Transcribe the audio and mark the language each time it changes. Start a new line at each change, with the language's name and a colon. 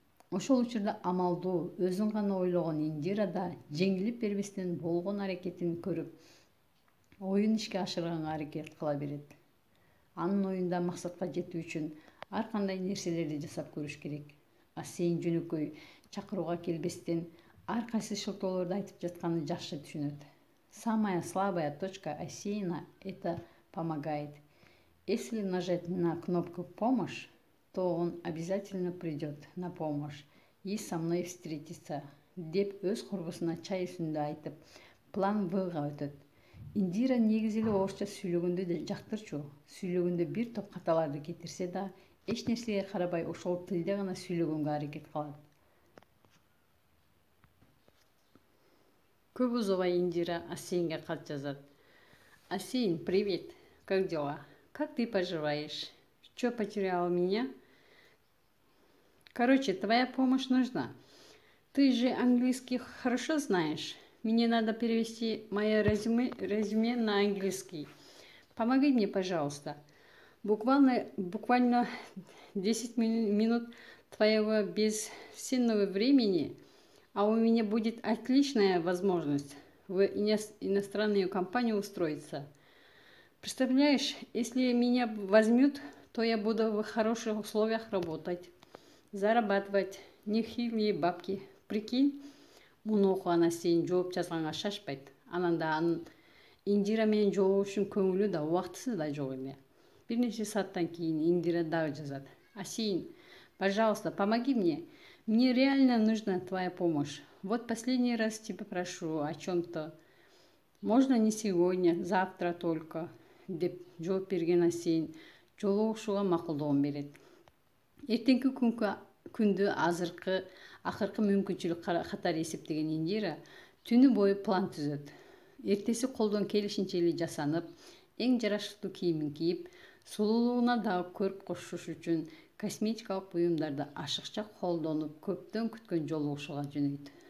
Kyrgyz: Ошол учурда амалдуу, өзүн гана ойлогон Индира да жеңилип бербестен болгон аракетин көрүп, оюн ишке ашырганга аракет кыла берет. Анын оюнда максатка жетүү үчүн ар кандай нерселерди жасап көрүш керек. Асейин жөнөкөй чакырууга келбестен ар кайсы шылтоолорду айтып жатканын жакшы түшүнөт.
Russian: Самая слабая точка Асейина – это помогает. Если нажать на кнопку «Помощь», то он обязательно придет на помощь и со мной встретится,
Kyrgyz: деп өз курбусуна чай үстүндө айтып, План В-га өтөт. Индира негизи эле орусча сүйлөгөндү да жактырчу. Сүйлөгөндө бир топ каталарды кетирсе да, эч нерсеге карабай ошол тилде гана сүйлөгөнгө аракет кылат. Көп узабай Индира Асейинге кат жазат. Асейин,
Russian: привет. Как дела? Как ты поживаешь? Чё, потеряла меня? Короче, твоя помощь нужна. Ты же английский хорошо знаешь. Мне надо перевести мое резюме на английский. Помоги мне, пожалуйста. Буквально 10 минут твоего бесценного времени, а у меня будет отличная возможность в иностранную компанию устроиться. Представляешь, если меня возьмут, то я буду в хороших условиях работать, зарабатывать нехилые бабки. Прикинь,
Kyrgyz: муну окуган Асейин жооп жазганга шашпайт. Анан да анын Индира менен жолугушуп көңүлү да убактысы да жок эле. Бир нече сааттан кийин Индира дагы жазат.
Russian: Асейин, пожалуйста, помоги мне. Мне реально нужна твоя помощь. Вот последний раз тебя прошу о чем-то. Можно не сегодня, завтра только,
Kyrgyz: деп жооп берген Асейин жолугушууга макулдугун берет. Эртеңки күндү акыркы мүмкүнчүлүк катары эсептеген Индира түнү бою план түзөт. Эртеси колдон келишинче эле жасанып, эң жарашыктуу кийимин кийип, сулуулугуна дагы көрк кошуш үчүн косметикалык буюмдарды ашыкча колдонуп, көптөн күткөн жолугушууга жөнөйт.